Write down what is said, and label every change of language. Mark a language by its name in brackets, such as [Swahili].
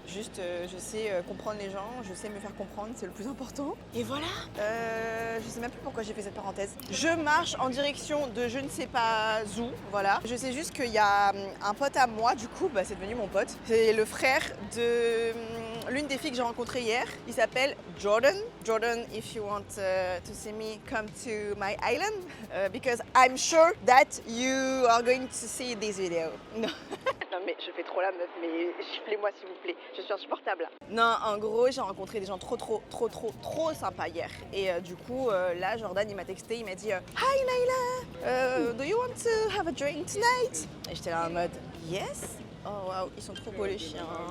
[French] Juste, je sais comprendre les gens, je sais me faire comprendre, c'est le plus important. Et voilà. Je sais même plus pourquoi j'ai fait cette parenthèse. Je marche en direction de je ne sais pas où, voilà. Je sais juste qu'il y a un pote à moi, du coup, c'est devenu mon pote. C'est le frère de l'une des filles que j'ai rencontrées hier. Il s'appelle Jordan. [English] Jordan, if you want to see me, come to my island because I'm sure that you are going to see this video. [French] Non. Non mais je fais trop la meuf, mais giflez-moi s'il vous plaît, je suis insupportable. Non, en gros, j'ai rencontré des gens trop sympas hier. Et du coup, là, Jordan, il m'a texté, il m'a dit [English] Hi Naila, do you want to have a drink tonight? [French] Et j'étais là en mode Yes. Oh waouh, ils sont trop beaux les chiens.